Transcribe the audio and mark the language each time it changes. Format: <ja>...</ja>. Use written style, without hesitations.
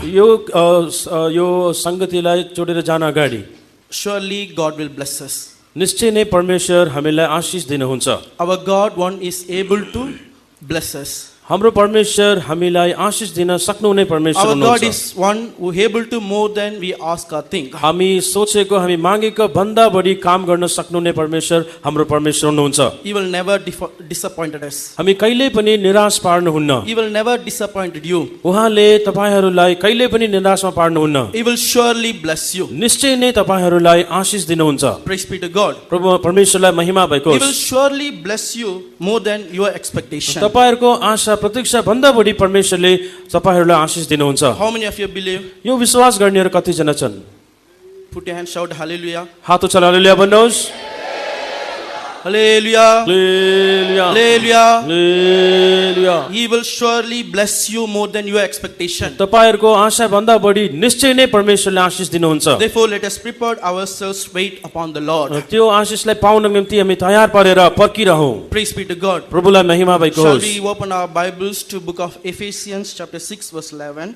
<ne>यो संगतिलाई छोडेर जान अगाडि,</ne> <en>surely God will bless us.</en> <ne>निश्चय नै परमेश्वर हामीलाई आशिष दिनुहुन्छ।</ne> <en>Our God one is able to bless us.</en> <ne>हाम्रो परमेश्वर हामीलाई आशिष दिन सक्नुहुने परमेश्वर</ne> <en>Our God</en> <ne>हुनुहुन्छ।</ne> <en>is one who able to more than we ask or think.</en> <ne>हामी सोचेको हामी मागेको भन्दा बढी काम गर्न सक्नुहुने परमेश्वर हाम्रो परमेश्वर हुनुहुन्छ।</ne> <en>He will never disappoint us.</en> <ne>हामी कहिले पनि निराश पार्नुहुन्न।</ne> <en>He will never disappoint you.</en> <ne>उहाँले तपाईहरूलाई कहिले पनि निराशमा पार्नुहुन्न।</ne> <en>He will surely bless you.</en> <ne>निश्चय नै तपाईहरूलाई आशिष दिनुहुन्छ।</ne> <en>Praise be to God.</en> <ne>प्रभु परमेश्वरलाई महिमा भएको</ne> <en>He will</en> <ne>होस्।</ne> <en>surely bless you more than your expectation.</en> <ne>तपाईहरुको आशा प्रतीक्षा भन्दा बढी परमेश्वरले तपाईहरुलाई आशिष दिनुहुन्छ।</ne> <en>How many of you believe?</en> <ne>यो विश्वास गर्नेहरु कति जना छन्?</ne> <en>Put your hand, shout hallelujah.</en> <ne>हात उचालेर हालेलुया भन्नुहोस्।</ne> <en>Hallelujah.</en> <ne>Hallelujah.</ne> <en>Hallelujah.</en> <ne>Hallelujah.</ne> <en>He will surely bless you more than your expectation.</en> <ne>तपाईहरुको आशा भन्दा बढी निश्चय नै परमेश्वरले आशिष दिनुहुन्छ।</ne> <en>Therefore, let us prepare ourselves, wait upon the Lord.</en> <ne>त्यो आशिषलाई पाउनको निम्ति हामी तयार पारेर पर्खिरहौं।</ne> <en>Praise be to God.</en> <ne>प्रभुलाई महिमा भएको</ne> <en>Shall</en> <ne>होस्।</ne> <en>we open our Bibles to book of Ephesians chapter 6 verse 11.</en>